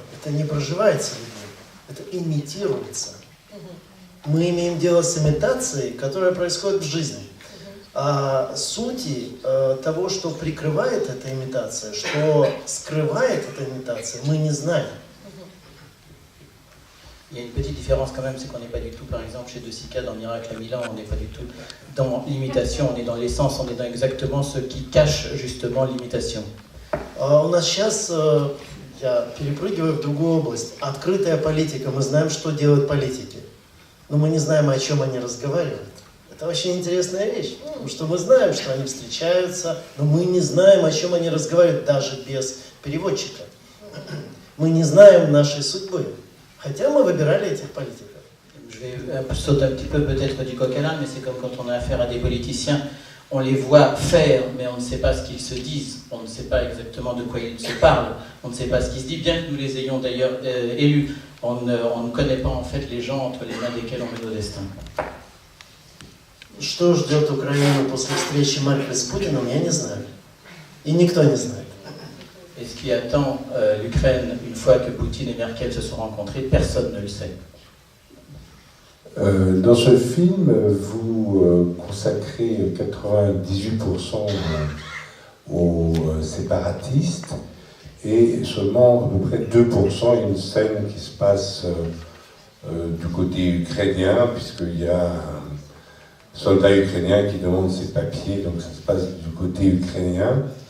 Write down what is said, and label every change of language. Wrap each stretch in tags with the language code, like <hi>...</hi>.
<ru>Это не проживается людьми, это имитируется. Мы имеем дело с имитацией, которая происходит в жизни. А сути того, что прикрывает эта имитация, что скрывает эта имитация, мы не знаем.</ru> <fr>Il y a une petite différence quand même, c'est qu'on n'est pas du tout, par exemple, chez De Sica dans Miracle à Milan, on n'est pas du tout dans l'imitation, on est dans l'essence, on est dans exactement ce qui cache justement l'imitation.</fr> <ru>У нас сейчас, я перепрыгиваю в другую область, открытая политика. Мы знаем, что делают политики, но мы не знаем, о чем они разговаривают. Это очень интересная вещь, потому что мы знаем, что они встречаются, но мы не знаем, о чем они разговаривают, даже без переводчика. Мы не знаем нашей судьбы, хотя мы выбирали этих политиков.</ru> <fr>Je vais sauter un petit peu peut-être du coq à l'âne, mais c'est comme quand on a affaire à des politiciens, on les voit faire, mais on ne sait pas ce qu'ils se disent, on ne sait pas exactement de quoi ils se parlent, on ne sait pas ce qu'ils se disent, bien que nous les ayons d'ailleurs élus, on ne connaît pas en fait les gens entre les mains desquels on met nos destins.</fr> <ru>Что ждет Украину после встречи Меркель с Путиным, я не знаю. И никто не знает.</ru> <fr>Et ce qui attend l'Ukraine une fois que Poutine et Merkel se sont rencontrés, personne ne le sait. Dans ce film, vous consacrez 98% aux séparatistes et seulement à peu près 2% une scène qui se passe du côté ukrainien, puisqu'il y a un soldat ukrainien qui demande ses papiers, donc ça se passe du côté ukrainien.</fr>